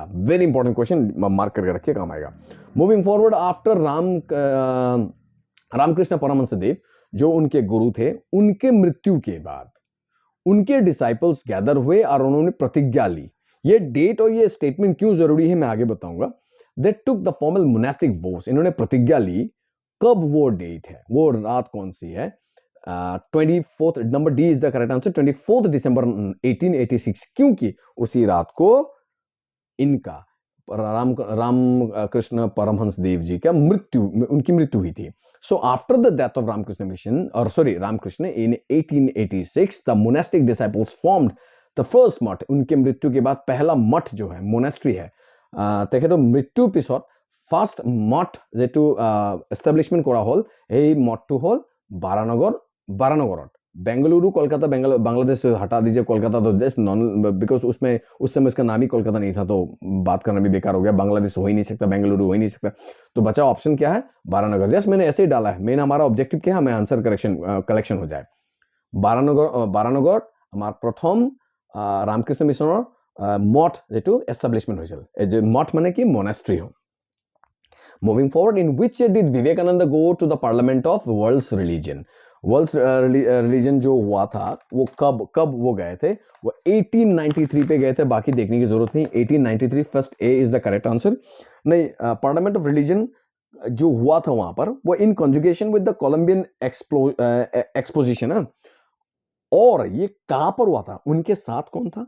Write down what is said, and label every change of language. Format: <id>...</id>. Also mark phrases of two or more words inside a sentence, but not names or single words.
<en>very important question,</en> <hi>मार्क करके रखिए, काम आएगा।</hi> <en>moving forward, after</en> <hi>रामकृष्ण परमहंस देव जो उनके गुरु थे, उनके मृत्यु के बाद उनके</hi> <en>disciples gather</en> <hi>हुए और उन्होंने प्रतिज्ञा ली। ये डेट और ये स्टेटमेंट क्यों जरूरी है मैं आगे बताऊंगा।</hi> <en>They took the formal monastic vows,</en> <hi>इन्होंने प्रतिज्ञा ली। कब वो डेट है, वो रात कौन सी है? 24th,</hi> <en>number D is the correct answer,</en> <hi>24 दिसंबर 1886, क्योंकि उसी रात को इनका रामकृष्ण परमहंस देव जी का उनकी मृत्यु हुई थी।</hi> <en>so after the death of रामकृष्ण मिशन और रामकृष्ण in 1886 the monastic disciples formed the first मठ।</en> <hi>उनके मृत्यु के बाद पहला मठ जो है, मोनास्ट्री है,</hi> <as>তেখেতৰ মৃত্যুৰ পিছত ফাৰ্ষ্ট মঠ যেটো এষ্টাব্লিছমেণ্ট কৰা হ'ল, এই মঠটো হ'ল बारानगरत।</as> <hi>बेंगलुरु, कोलकाता, बांग्लादेश हटा दीजिए, कोलकाता तो</hi> <en>just known, because</en> <hi>उसमें उस समय इसका नाम ही कोलकाता नहीं था, तो बात करना भी बेकार हो गया। बांग्लादेश हो ही नहीं सकता, बेंगलुरु हो ही नहीं सकता, तो बचा ऑप्शन क्या है? बारानगर। जस्ट मैंने ऐसे ही डाला है, मेन हमारा ऑब्जेक्टिव क्या है, हमें</hi> <en>answer collection</en> <hi>हो जाए। बारानगर हमारा प्रथम रामकृष्ण मिशনৰ मठ যেটো এষ্টাব্লিছমেণ্ট হৈছিল।</hi> <as>মঠ মানে কি? মনাস্ট্ৰি হয়।</as> <en>moving forward, ইন which year did विवेकानंद go to the parliament of world's religion? world religion</en> <hi>जो हुआ था वो कब वो गए थे? वो 1893 पे गए थे, बाकी देखने की जरूरत नहीं। 1893</hi> <en>first A is the correct answer.</en> <hi>नहीं,</hi> <en>parliament of religion</en> <hi>जो हुआ था वहां पर, वो</hi> <en>in conjugation with the Columbian exposition</en> <hi>है। और ये कहां पर हुआ था? उनके साथ कौन था?</hi>